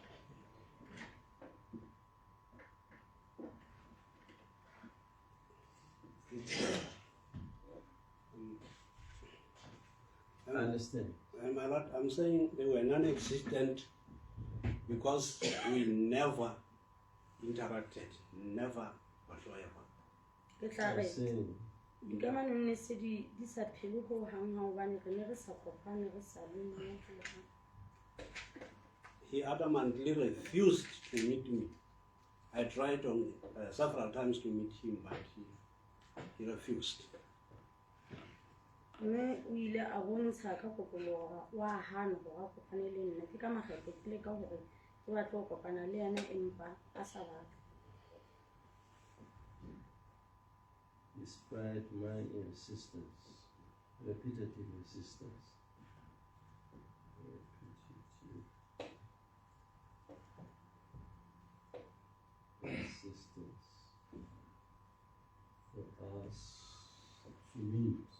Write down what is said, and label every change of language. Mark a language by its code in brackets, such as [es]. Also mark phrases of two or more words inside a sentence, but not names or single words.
[en] I understand. My lord, I'm saying they were non-existent because we never interacted, never whatsoever. [st] Ke tla [en] I [st] re [en] see. [st] dikamano ne se di sa phele ho hang hobane re ne re sa kopane re sa le mmoho. [en] He adamantly refused to meet me. I tried on several times to meet him, but he refused. [st] Mme o ile a bontsha ka kopologa wa hana hore a kopane le nna ke ka makgetlo ke leka hore ke batle ho kopana le yena empa a sa batle. [en] Despite my insistence, repetitive insistence. Insistence for us to meet.